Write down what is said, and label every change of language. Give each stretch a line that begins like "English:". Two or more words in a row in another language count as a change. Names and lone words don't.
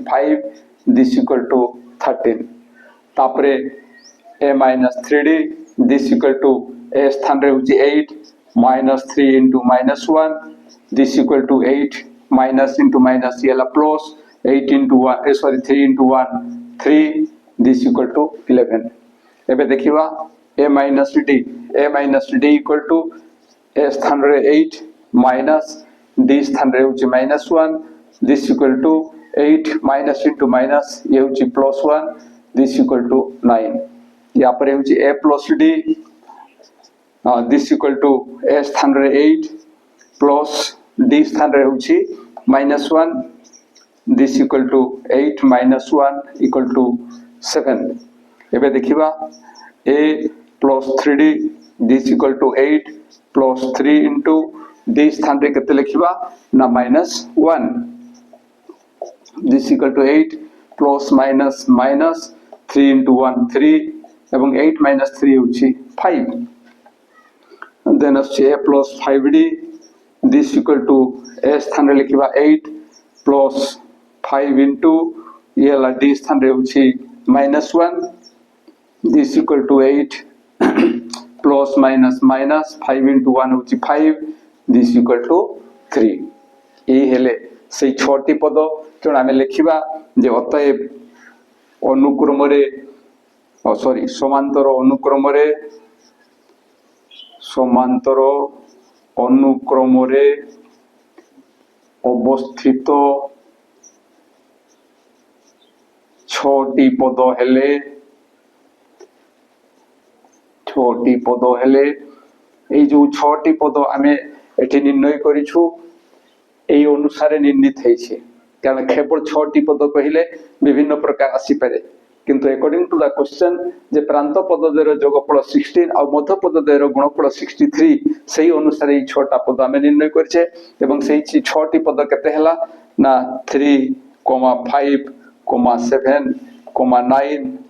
English: 5 this equal to 13 तापरे a minus 3d this equal to a
Odia: ସ୍ଥାନ ରେ ହେଉଛି
English: 8 minus 3 into minus 1 this equal to 8 minus into minus
Odia: ଏ ଲା
English: plus 8 into 1 sorry 3 into 1 3 this equal to 11
Odia: ଏବେ ଦେଖିବା
English: a minus d equal to a
Odia: ସ୍ଥାନ ରେ
English: 8 minus d
Odia: ସ୍ଥାନ ରେ ହେଉଛି
English: minus 1 this equal to 8 minus into minus
Odia: ଏ ହେଉଛି
English: plus 1 this equal to 9
Hindi: यहाँ पर
English: होची a plus d this equal to a
Odia: ସ୍ଥାନ ରେ
English: 8 plus d
Odia: ସ୍ଥାନ ରେ ହେଉଛି
English: minus 1 this equal to 8 minus 1 equal to 7
Odia: ଏବେ ଦେଖିବା
English: a plus 3d this equal to 8 plus 3 into d
Odia: ସ୍ଥାନ ରେ କେତେ ଲେଖିବା ନା
English: minus 1 this equal to 8 plus minus minus 3 into 1 3 एवं 8 minus 3 होची 5 and then a plus 5d this equal to a
Odia: ସ୍ଥାନ ରେ
English: लिखिबा 8 plus 5 into
Odia: ଏ ଲା
English: d
Odia: ସ୍ଥାନ ରେ ହେଉଛି
English: minus 1 this equal to 8 plus minus minus 5 into 1 होची 5 this equal to 3
Odia: ଏ ହେଲେ ସେ ଛୋଟ ପଦ ତେଣୁ ଆମ ଲେଖା ଯେ ଅତଏବ ଅନୁକ୍ରମ ସରି ସମାନ୍ତର ଅନୁକ୍ରମ ଅବସ୍ଥିତ ଛୋଟ ପଦ ହେଲେ ଏ ଯେ ଛୋଟ ପଦ ଆମ ଏଠି ନିର୍ଣ୍ଣୟ କରିଛୁ
Bangla: এই অনুসারে নির্ণীত হয়েছে কারণ কেবল 6টি পদ কহিলে বিভিন্ন প্রকার আসি পারে কিন্তু
English: according to the question
Bangla: যে প্রান্ত পদদ্বয়ের যোগফল 16 আর মধ্য পদদ্বয়ের গুণফল 63 সেই অনুসারে এই 6টা পদ আমি নির্ণয় করেছে এবং সেই 6টি পদ
Odia: କେତେ ହେଲା ନା
Bangla: 3, 5, 7, 9,